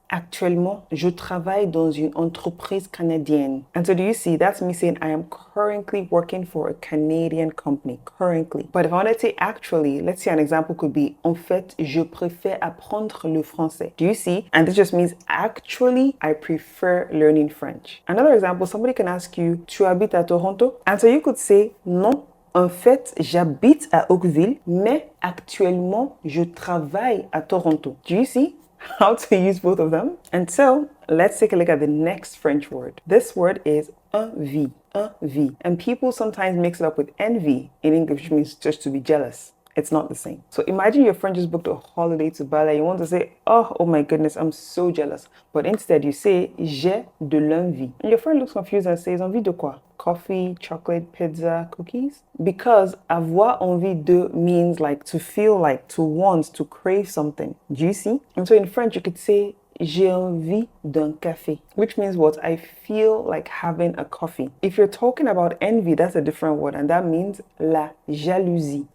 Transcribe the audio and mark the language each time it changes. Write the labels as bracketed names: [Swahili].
[French] Actuellement, je travaille dans une entreprise canadienne. [English] And so do you see, that's me saying I am currently working for a Canadian company, currently. But if I want to say actually, let's say an example could be, [French] en fait, je préfère apprendre le français. [English] Do you see? And this just means actually, I prefer learning French. Another example, somebody can ask you, [French] tu habites à Toronto? [English] And so you could say, non. [French] En fait, j'habite à Oakville, mais actuellement, je travaille à Toronto. [English] Do you see how to use both of them? And so, let's take a look at the next French word. This word is envie. Envie. And people sometimes mix it up with envy in English, which means just to be jealous. It's not the same. So imagine your friend just booked a holiday to Bali. You want to say, oh my goodness, I'm so jealous. But instead you say, [French] j'ai de l'envie. [English] And your friend looks confused and says, [French] envie de quoi? [English] Coffee, chocolate, pizza, cookies? Because [French] avoir envie de [English] means like to feel like, to want, to crave something. Do you see? And so in French, you could say, [French] j'ai envie d'un café, [English] which means what? I feel like having a coffee. If you're talking about envy, that's a different word, and that means la jalousie.